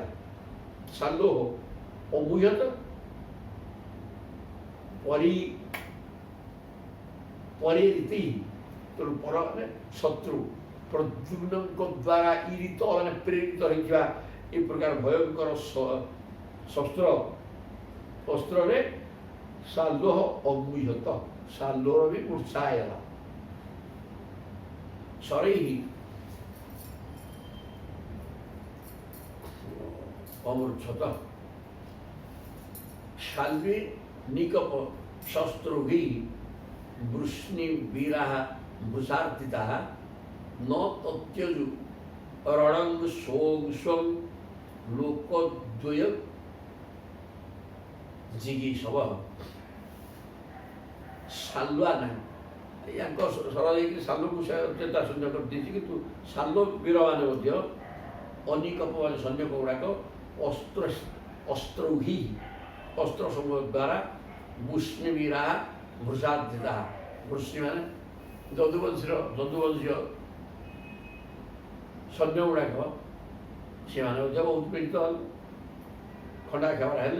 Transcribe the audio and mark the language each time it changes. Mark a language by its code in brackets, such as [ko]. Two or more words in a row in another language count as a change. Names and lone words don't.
[or] ସାଲ୍ଲୋ ଅମୁହ୍ୟତ ପରିରୀତି, ତେଣୁ ପର ମାନେ ଶତ୍ରୁ ପ୍ରଦ୍ୟୁମ୍ନଙ୍କ ଦ୍ୱାରା ଈରିତ ମାନେ ପ୍ରେରିତ ହୋଇଥିବା ଏ ପ୍ରକାର ଭୟଙ୍କର ଅସ୍ତ୍ରରେ ସାଲ୍ଲୋ ଅମୁହ୍ୟତ, ସାଲ୍ଲୋର ବି ମୂର୍ଚ୍ଛା ହେଇଗଲା। [sa] ଶରୈଃ ଅମୂର୍ଚ୍ଛତ শাল্বী নিকপ শস্ত্রভি বৃষ্ণিবীরাः ভূষার্থিতাः ন তত্যজু রণং সোং লোকদ্বয় জিগীষবঃ। [or] ସାଲୁଆ ନାହିଁ, ୟାଙ୍କ ସର ଦେଇକି ସାଲୁକୁ ସେ ଅତ୍ୟତା ସୈନ୍ୟ କରିଦେଇଛି। କିନ୍ତୁ ସାଲୁ ବୀରମାନେ ମଧ୍ୟ ଅନିକପ ମାନେ ସୈନ୍ୟକ ଗୁଡ଼ାକ ଅସ୍ତ୍ରୌହି ଅସ୍ତ୍ର ସମୂହ ଦ୍ୱାରା ବୃଷ୍ଣିବୀରା ଭୃଷାର୍ଥିତା, ବୃଷ୍ଣି ମାନେ ଯଦୁବଂଶୀୟ ସୈନ୍ୟ ଗୁଡ଼ାକ ସେମାନେ ମଧ୍ୟ ବହୁତ ପୀଡ଼ିତ ହେଲେ, ଖଣ୍ଡା ଖାବରା ହେଲେ।